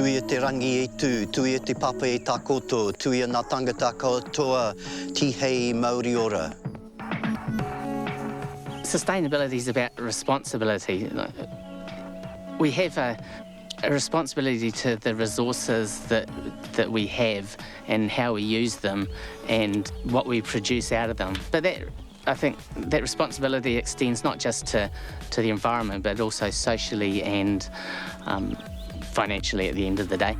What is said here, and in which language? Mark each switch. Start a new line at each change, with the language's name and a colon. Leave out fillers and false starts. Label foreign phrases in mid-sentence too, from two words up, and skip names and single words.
Māori: te rangi e tu e te papa e tā koto, tu ia ngā tangata katoa, ti hei Māori ora.
English: Sustainability is about responsibility. We have a responsibility to the resources that we have and how we use them and what we produce out of them. But I think that responsibility extends not just to the environment, but also socially and financially at the end of the day.